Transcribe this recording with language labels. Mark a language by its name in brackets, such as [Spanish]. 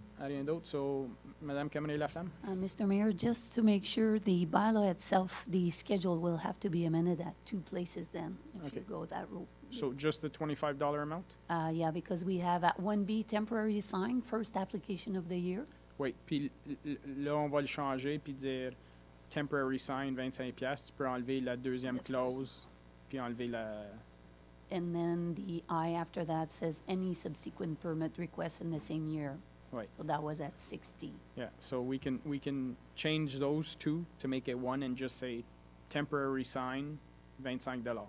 [French] Rien d'autre. So, Madame Cameron-Laflamme? [English] Mr. Mayor, just to make sure, the bylaw itself, the schedule will have to be amended at 2 places then, if you Okay. go that route. So just the $25 amount? Yeah, because we have at 1B temporary sign, first application of the year. [French] Oui, puis là, on va le changer puis dire temporary sign, 25 piastres. Tu peux enlever la deuxième clause puis enlever la... [English] And then the I after that says any subsequent permit request in the same year. Right. So that was at 60. Yeah, so we can change those two to make it one and just say temporary sign, $25.